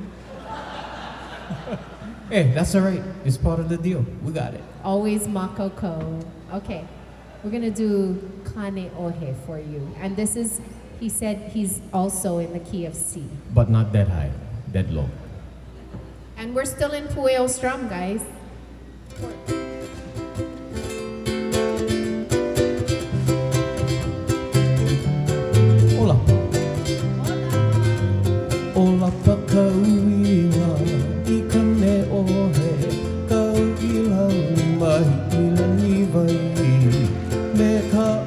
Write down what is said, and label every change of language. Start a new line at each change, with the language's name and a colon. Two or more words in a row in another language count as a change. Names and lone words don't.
English: Hey, that's all right. It's part of the deal. We got it. Always makoko. Okay, we're gonna do Kaneohe for you. And this is, he said he's also in the key of C. But not that high. That low. And we're still in Pueo strum, guys. Hola.
Hawaiian: Ola pa kauina I Kaneohe Kau ila mai ila ni vai Me ka